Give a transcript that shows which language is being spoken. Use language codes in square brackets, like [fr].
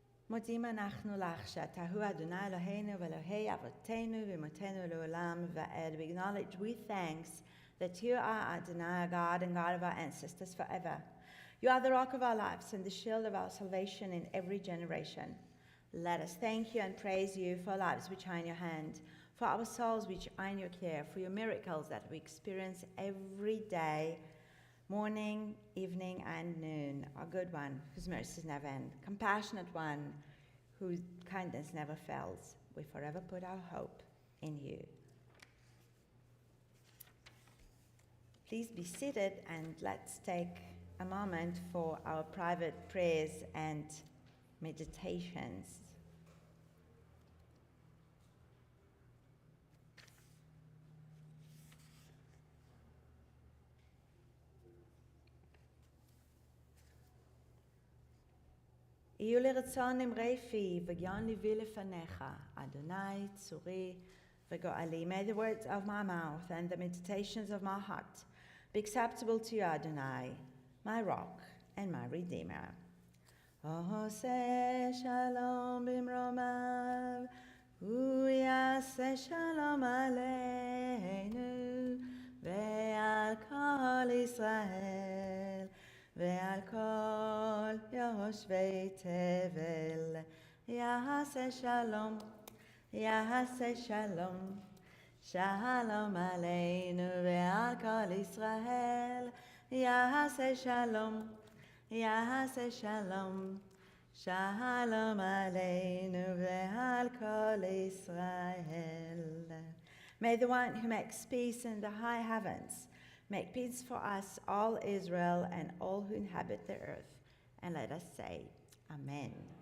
[he] מודים אנחנו לך שאתה הוא אדוני אלוהינו ואלוהי אבותינו ואמותינו לעולם ועד. [en] We acknowledge with thanks that you are Adonai, our God and God of our ancestors forever. You are the rock of our lives and the shield of our salvation in every generation. Let us thank you and praise you for our lives which are in your hand, for our souls which are in your care, for your miracles that we experience every day, morning, evening, and noon, our good one, whose mercies never end, compassionate one, whose kindness never fails. We forever put our hope in you. Please be seated and let's take a moment for our private prayers and meditations. [he] יהיו לרצון אמרי פי וגיון ליבי לפניך, אדוני צורי וגואלי. [en] May the words of my mouth and the meditations of my heart be acceptable to you, Adonai, my rock and my redeemer. [he] עושה שלום במרומיו, הוא יעשה שלום עלינו ועל כל ישראל. ועל כל יושבי תבל יעשה שלום, יעשה שלום, שלום עלינו ועל כל ישראל יעשה שלום, יעשה שלום, שלום עלינו ועל כל ישראל. [en] May the one who makes peace in the high heavens make peace for us, all Israel, and all who inhabit the earth. And let us say, Amen.